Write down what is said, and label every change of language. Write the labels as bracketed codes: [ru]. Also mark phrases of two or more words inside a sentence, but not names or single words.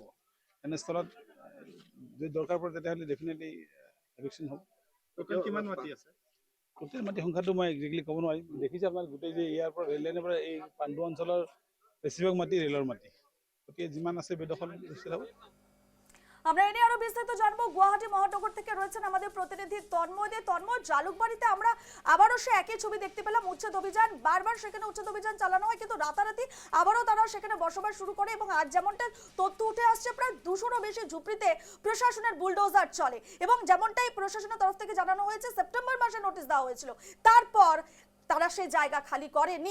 [as] এনেস্থলত যদি দৰকাৰ পৰে তেতিয়াহ'লে ডেফিনেটলি এভিকশ্যন হ'ব। কিমান মাটি আছে? টোটেল মাটি সংখ্যাটো মই একজেক্টলি ক'ব নোৱাৰিম। দেখিছে আপোনাৰ গোটেই যে ইয়াৰ পৰা ৰেল লাইনৰ পৰা এই পাণ্ডু অঞ্চলৰ বেছিভাগ মাটি ৰেলৰ মাটি, গতিকে যিমান আছে বেদখল উচিত হ'ব। [bn] আমরা এনে আরো বিস্তারিত জানবো। গুয়াহাটি মহানগর থেকে রয়েছেন আমাদের প্রতিনিধি তন্ময় দে। তন্ময়, জালুকবাড়িতে আমরা আবারও সে একই ছবি দেখতে পেলাম, উচ্ছেদ অভিযান, বারবার সেখানে উচ্ছেদ অভিযান চালানো হয়, কিন্তু রাতারাতি আবারও তারা সেখানে বসবাস শুরু করে এবং আজ যেমনটা তথ্য উঠে আসছে, প্রায় 200-রও বেশি ঝুপড়িতে প্রশাসনের বুলডোজার চলে এবং যেমনটাই প্রশাসনের তরফ থেকে জানানো হয়েছে সেপ্টেম্বর মাসে নোটিশ দেওয়া হয়েছিল, তারপর তারা সেই জায়গা খালি করেনি।